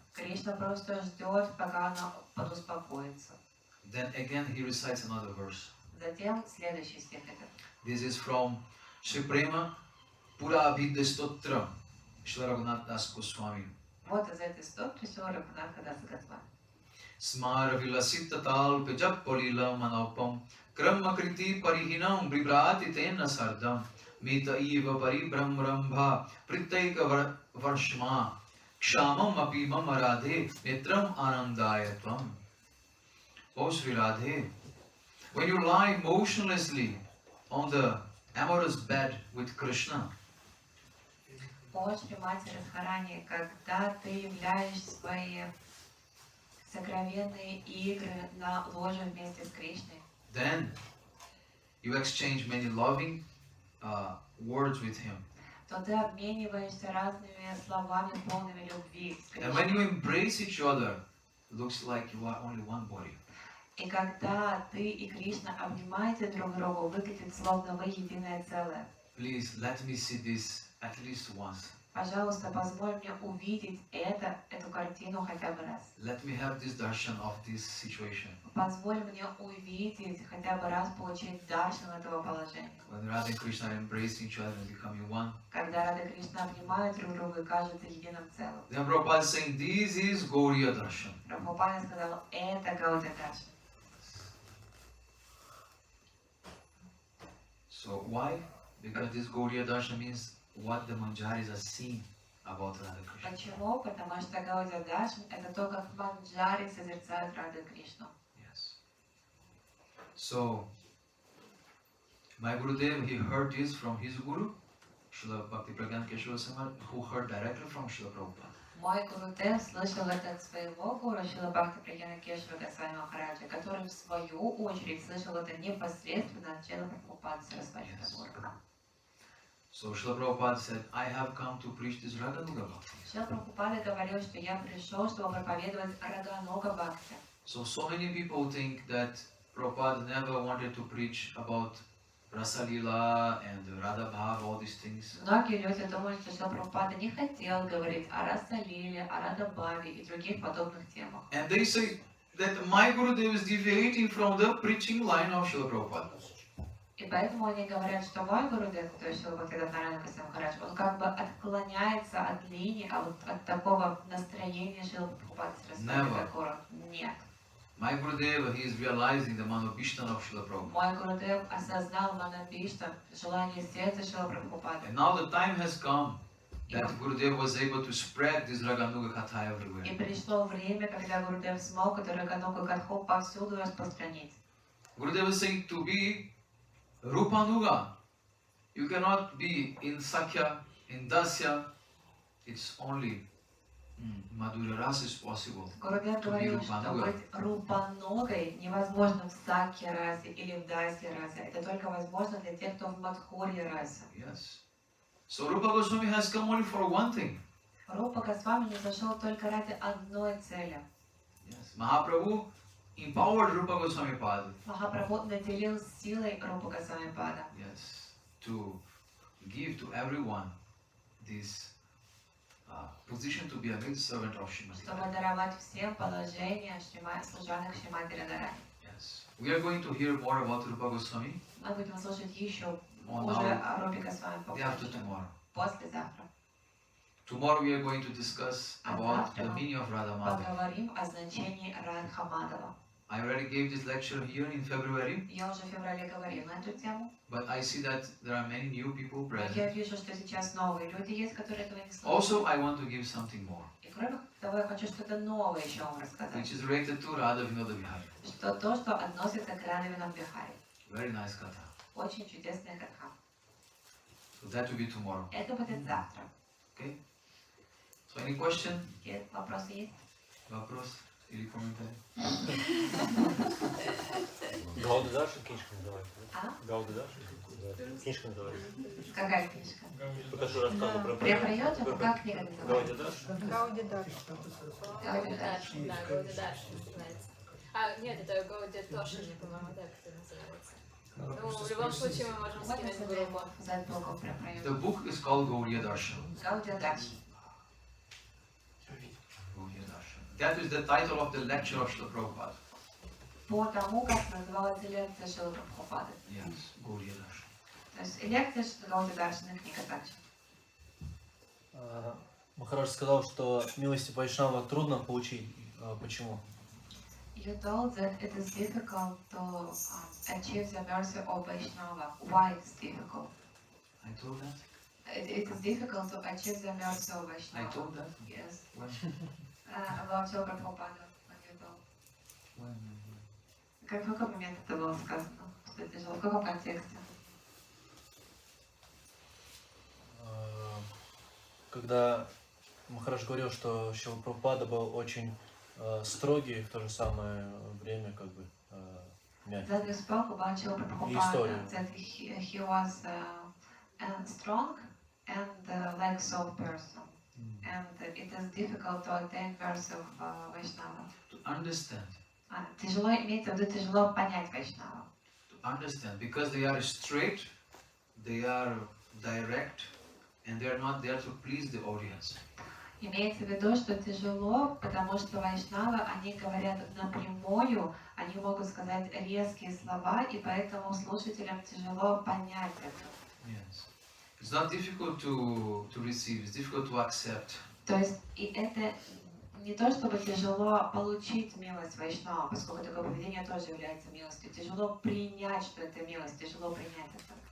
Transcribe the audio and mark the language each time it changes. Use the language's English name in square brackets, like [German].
[Russian] Кришна просто ждет, пока она подуспокоится. [English] Then again he recites another verse. [Russian] Затем следующий стих это. [English] This is from Sri Prema Pura Abhidya Stotra, Srila Raghunath Das Goswami. [Russian] Вот из этой стопки Шрила Рагхунатха Даса Госвами. [Sanskrit] Smar vilasita talpe jappolila manopam Kramma kriti parihinam vibrati tena sardam Mita eva paribramrambha Pritaika varshma Kshamam api mama radhe Netram anandayatvam. [English] O Sri Radhe, when you lie motionlessly on the amorous bed with Krishna, [Russian] О Шримати Радхарани, когда ты являешь свои сокровенные игры на ложе вместе с Кришной, [English] then you exchange many loving words with him. [Russian] то ты обмениваешься разными словами, полными любви с [English] And when [Russian] Кришной. [English] you embrace each other, it looks like you are only one body. [Russian] И когда ты и Кришна обнимаете друг друга, выглядит словно вы единое целое. [English] Please let me see this at least once. [Russian] Пожалуйста, позволь мне увидеть эту картину хотя бы раз. [English] Let me have this darshan of this situation. [Russian] Позволь мне увидеть, хотя бы раз получить даршан этого положения. [English] When Radha and Krishna are embracing each other and becoming one. [Russian] Когда Рада и Кришна обнимают друг друга и кажутся единым целым. [English] Then Prabhupada is saying, this is Gauriya darshan. [Russian] Прабхупада сказал, это Гаудия даршан. [English] So why? Because this Gauriya darshan means what the manjaris are seeing about Radha Krishna. [Russian] Почему? Потому что Гаудия даршан это то, как манджари созерцают Раду и Кришну. [English] Yes. So, my Gurudev, he heard this from his Guru, Srila Bhakti Pragyan Keshava Samar, who heard directly from Srila Prabhupada. [Russian] Мой Гурудев слышал это от своего гуру, Шрила Бхакти Прагьяна Кешава Госвами Махараджа, который в свою очередь слышал это непосредственно от Шрила Прабхупады Сарасвати Тхакура. [English] So Srila Prabhupada said, I have come to preach this Raganuga Bhakti. [Russian] Шрила Прабхупада говорил, что я пришел, чтобы проповедовать Рагануга Бхакти. [English] So many people think that Prabhupada never wanted to preach about Rasalila and Radha Bhav, all these things. [Russian] Многие люди думают, что Шрила Прабхупада не хотел говорить о Расалиле, о Радабхаве и других подобных темах. [English] And they say that my Gurudev is deviating from the preaching line of Srila Prabhupada. [Russian] И поэтому они говорят, что мой Гурудев, то есть Шрила Бхактивинода Госвами Махарадж, он как бы отклоняется от линии, от такого настроения Шрила Прабхупады Сарасвати Тхакура. Нет. [English] My Gurudev, he is realizing the manobishtan of Srila Prabhupada. [Russian] Мой Гурудев осознал манабишта, желание сердца Шрила Прабхупады. [English] And now the time has come that Gurudev was able to spread this Raganuga Katha everywhere. [Russian] И пришло время, когда Гурудев смог эту Раганугу Катху повсюду распространить. [English] Gurudev is saying to be Rupanuga. You cannot be in Sakya, in Dasya. It's only Madhurya Rasa is possible. [Russian] Гурудев говорил, что быть рупаногой невозможно в Сакья расе или в Дасья расе. Это только возможно для тех, кто в Мадхурья расе. [English] Yes. So Rupa Goswami has come only for one thing. [Russian] Рупа Госвами не зашел только ради одной цели. [English] Yes. Mahaprabhu empowered Rupa Goswami Pada. [Russian] Махапрабху наделил силой Рупа Госвами Пада. [English] Yes. To give to everyone this position to be a great servant of Srimati. [Russian] Чтобы даровать всем положение служанок Шримати Радharani. [English] Yes. We are going to hear more about Rupa Goswami. [Russian] Мы будем слушать еще уже о Рупе Госвами [English] After tomorrow. [Russian] послезавтра. [English] Tomorrow we are going to discuss about the meaning of Radha Madhava. [Russian] Поговорим о значении Радха Мадхава. [English] I already gave this lecture here in February, [Russian] Я уже в феврале говорила на эту тему. [English] but I see that there are many new people [Russian] Я [English] present. [Russian] вижу, что сейчас новые люди есть, которые этого не слышали. [English] Also, I want to give something more, [Russian] И кроме того, я хочу что-то новое еще вам рассказать. [English] which is related to Radha Vinoda Vihari. [Russian] Что то, что относится к Радхе Винодвихаре. [English] Very nice katha. [Russian] Очень чудесная катха. [English] So that will be tomorrow. [Russian] Это будет завтра. [English] Okay? So any question? [Russian] Какие вопросы есть? Вопрос или комментарий? Гауди Даршан книжка называется, да? А? Гауди Даршан книжка называется. Какая книжка? Только что рассказывал про Преподает, а как книга называется? Гауди Даршан. Гауди Гауди Даршан, да, Гауди Даршан называется. А, нет, это Гауди Тошин, по-моему, так это называется. Ну, в любом случае мы можем скинуть в группу. [English] The book is called Gauriya Darshan. [Russian] Гаудия Даршан. [English] Gauriya Darshan. That is the title of the lecture of Srila Prabhupada. [Russian] По тому, как называлась лекция Шрилы Прабхупады. [English] Yes, Gauriya Darshan. [Russian] То есть лекция Гаудия Даршана, книга также. Махарадж сказал, что милости Вайшнава трудно получить. Почему? [English] You told that it is difficult to achieve the mercy of Vaishnava. Why it's difficult? I told that? It is difficult to achieve the mercy of Vaishnava. I told that? Yes. When? About Шрила Прабхупада. When you told. When? [Russian] В какой момент это было сказано? Что это жило? В каком контексте? Когда Махарадж говорил, что Шрила Прабхупада был очень строгий, в то же самое время как бы мягкий. [English] That we spoke about Шрила Прабхупада, that he was strong and like soft person. And it is difficult to attain mercy of Vaishnava. To understand [Russian] Тяжело имеется в виду, тяжело понять вайшнава. [English] To understand, because they are straight, they are direct, and they are not there to please the audience. [Russian] Имеется в виду, что тяжело, потому что вайшнавы, они говорят напрямую, они могут сказать резкие слова, и поэтому слушателям тяжело понять это. Yes. [English] It's not difficult to receive, it's difficult to accept. [Russian] То есть, и это не то, чтобы тяжело получить милость вайшнава, поскольку такое поведение тоже является милостью. Тяжело принять, что это милость, тяжело принять это.